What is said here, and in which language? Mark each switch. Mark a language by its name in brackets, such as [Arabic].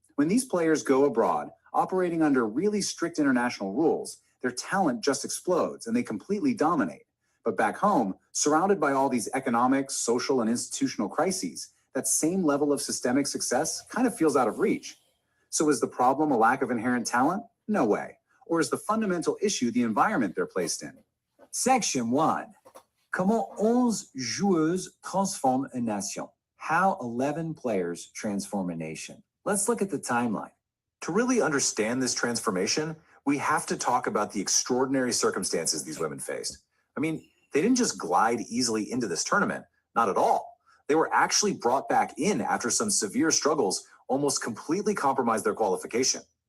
[English] When these players go abroad, operating under really strict international rules, their talent just explodes and they completely dominate. But back home, surrounded by all these economic, social, and institutional crises, that same level of systemic success kind of feels out of reach. So is the problem a lack of inherent talent? No way. Or is the fundamental issue the environment they're placed in? Section 1. [French] Comment 11 joueuses transforment une nation? [English] How 11 players transform a nation. Let's look at the timeline. To really understand this transformation, we have to talk about the extraordinary circumstances these women faced. I mean, they didn't just glide easily into this tournament, not at all. They were actually brought back in after some severe struggles almost completely compromised their qualification.